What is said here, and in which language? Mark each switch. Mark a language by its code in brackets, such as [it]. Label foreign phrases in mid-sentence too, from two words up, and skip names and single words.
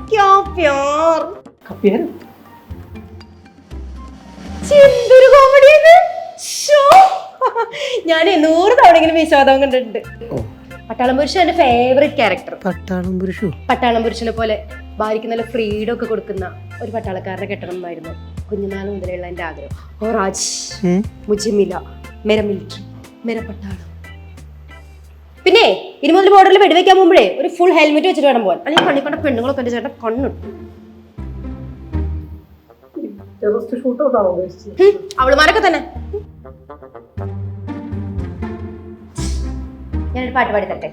[ml] എന്തൊരു കോമഡിയാണ്. ഞാൻ 100 തവണയെങ്കിലും വിശ്വാസം കണ്ടിട്ടുണ്ട്. പട്ടാളം പുരുഷൻ എന്റെ [en] favourite character. [ml] പട്ടാളം പുരുഷനെ പോലെ ഭാര്യയ്ക്ക് നല്ല ഫ്രീഡം ഒക്കെ കൊടുക്കുന്ന ഒരു പട്ടാളക്കാരനെ കെട്ടണം എന്നായിരുന്നു കുഞ്ഞുനാൾ മുതലുള്ള എന്റെ ആഗ്രഹം. ഓ രാജ്, [hi] मुझे मिला मेरा मिलिट्री मेरा പട്ടാളം. [ml] പിന്നെ ഇനി മുതൽ ബോർഡറിൽ വെടിവെക്കാൻ പോകുമ്പോഴേ ഒരു [en] full helmet [ml] വെച്ചിട്ട് വേണം പോകാൻ. അല്ലെങ്കിൽ കണ്ണി കണ്ട പെണ്ണുങ്ങളൊക്കെ എന്റെ ചേട്ടൻ കണ്ണിട്ടു. അവളുമാരൊക്കെ തന്നെ. ഞാനൊരു പാട്ട് പാടി തട്ടെ.